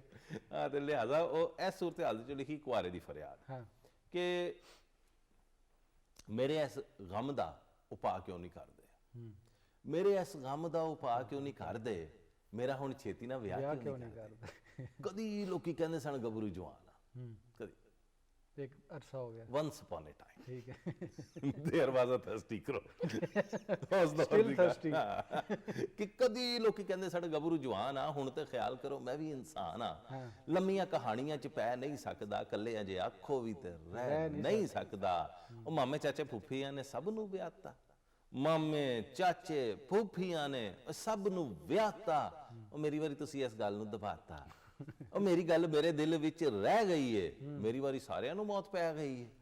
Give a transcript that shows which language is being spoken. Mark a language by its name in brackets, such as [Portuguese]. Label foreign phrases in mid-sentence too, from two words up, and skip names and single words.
[Punjabi] ਹਾਂ, ਤੇ ਲਿਹਾਜ਼ਾ ਉਹ ਇਸ ਸੂਰਤ ਹਾਲ ਚ ਲਿਖੀ ਕੁਆਰੇ ਦੀ ਫਰਿਆਦ ਕਿ ਮੇਰੇ ਇਸ ਗਮ ਦਾ ਉਪਾਅ ਕਿਉਂ ਨਹੀਂ ਕਰਦੇ, ਮੇਰੇ ਇਸ ਗਮ ਦਾ ਉਪਾਅ ਕਿਉਂ ਨਹੀਂ ਕਰਦੇ, ਮੇਰਾ ਹੁਣ ਛੇਤੀ ਨਾਲ ਵਿਆਹ ਕਿਉਂ ਨਹੀਂ ਕਰਦੇ। ਕਦੀ ਲੋਕੀ ਕਹਿੰਦੇ ਸਨ ਗੱਭਰੂ ਜਵਾਨ ਆ, ਕਦੀ ਇੱਕ ਅਰਸਾ ਹੋ ਗਿਆ, [English] once upon a time, [Punjabi] ਠੀਕ ਹੈ, [English] there was a thirsty crow, still thirsty, [Punjabi] ਕਿ ਕਦੀ ਲੋਕੀ ਕਹਿੰਦੇ ਸਾਡੇ ਗੱਭਰੂ ਜਵਾਨ ਆ, ਹੁਣ ਤੇ ਖਿਆਲ ਕਰੋ ਮੈਂ ਵੀ ਇਨਸਾਨ ਆ, ਲੰਮੀਆਂ ਕਹਾਣੀਆਂ ਚ ਪੈ ਨਹੀਂ ਸਕਦਾ, ਕੱਲੇ ਅਜੇ ਆਖੋ ਵੀ ਤੇ ਰਹਿ ਨਹੀਂ ਸਕਦਾ, ਉਹ ਮਾਮੇ ਚਾਚੇ ਫੁੱਫੀਆਂ ਨੇ ਸਭ ਨੂੰ ਵਿਆਹਤਾ, ਮਾਮੇ ਚਾਚੇ ਫੁੱਫੀਆਂ ਨੇ ਸਭ ਨੂੰ ਵਿਆਹਤਾ, ਉਹ ਮੇਰੀ ਵਾਰੀ ਤੁਸੀਂ ਇਸ ਗੱਲ ਨੂੰ ਦਬਾਤਾ, ਉਹ ਮੇਰੀ ਗੱਲ ਮੇਰੇ ਦਿਲ ਵਿੱਚ ਰਹਿ ਗਈ ਏ, ਮੇਰੀ ਵਾਰੀ ਸਾਰਿਆਂ ਨੂੰ ਮੌਤ ਪੈ ਗਈ ਏ।